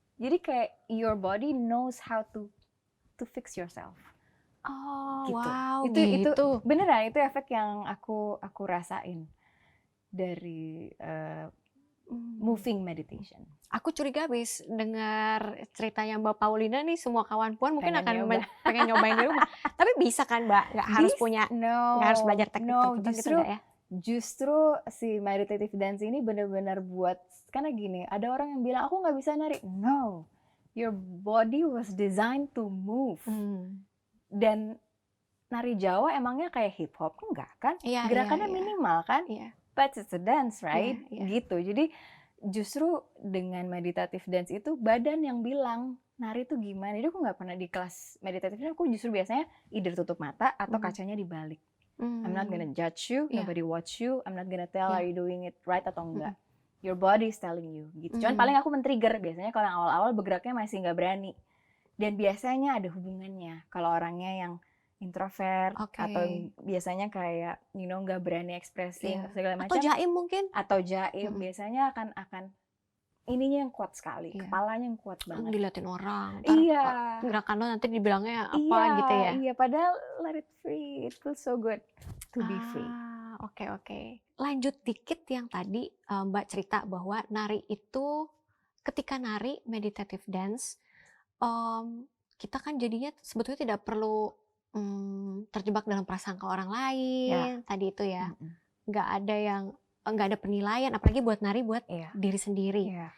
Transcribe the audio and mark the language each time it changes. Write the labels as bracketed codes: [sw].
[id] Jadi kayak [en] your body knows how to fix yourself. Oh, [id] Gitu. wow, Itu beneran, itu efek yang aku rasain dari moving meditation. Aku curiga habis dengar ceritanya Mbak Paulina nih, semua kawan puan mungkin pengen nyobain di rumah. Tapi bisa kan Mbak? Nggak harus nggak harus belajar teknik tertentu gitu nggak ya? Justru si meditative dance ini benar-benar buat, karena gini, ada orang yang bilang aku nggak bisa nari. [en] No, your body was designed to move. [id] Dan nari Jawa emangnya kayak hip hop? Enggak kan? Gerakannya minimal kan? [en] But it's a dance, right? Gitu. [id] Jadi justru dengan meditative dance itu badan yang bilang nari itu gimana. Jadi aku nggak pernah di kelas meditative dance, aku justru biasanya either tutup mata atau kacanya dibalik. [en] I'm not gonna judge you, nobody watch you, I'm not gonna tell are you doing it right [id] atau enggak. [en] Your body is telling you [id] gitu. Cuman paling aku men-trigger biasanya kalau yang awal-awal bergeraknya masih nggak berani. Dan biasanya ada hubungannya. Kalau orangnya yang introvert atau biasanya kayak nggak berani expressing segala macam. Atau jaim mungkin? Atau jaim biasanya akan ininya yang kuat sekali, kepalanya yang kuat banget. Diliatin orang. Iya. Gerakan lo nanti dibilangnya apa gitu ya? Iya, padahal [en] let it free. It feels so good to be free. [id] Oke. Lanjut dikit yang tadi Mbak cerita bahwa nari itu, ketika nari meditative dance, kita kan jadinya sebetulnya tidak perlu terjebak dalam prasangka orang lain. Tadi itu ya, nggak ada penilaian, apalagi buat nari buat diri sendiri.